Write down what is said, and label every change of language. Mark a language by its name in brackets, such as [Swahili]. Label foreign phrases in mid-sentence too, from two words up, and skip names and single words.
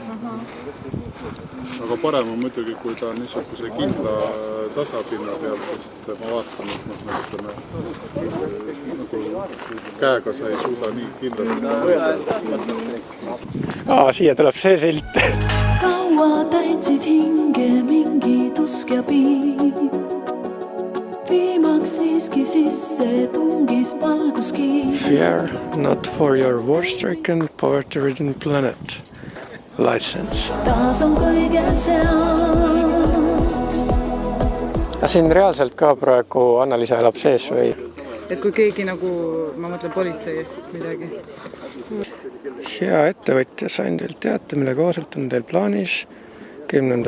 [Estonian] Aga parem on muidugi, kui ta on niisuguse kindla tasapinna peal, sest ma vaatan, et nagu käega sa ei suuda nii kindlasti. Siia tuleb see silt. Kaua täitsid hinge mingi tusk ja piib. Viimaks siiski sisse tungis valguskiib. [English] Fear not for your war-stricken, poverty-ridden planet. License. [Estonian] Taas on kõigel seas. Siin reaalselt ka praegu Anna-Liisa elab sees või? Et kui keegi nagu, ma mõtlen politsei midagi. Hea ettevõtja, sain teil teate, mille kohaselt on teil plaanis 10.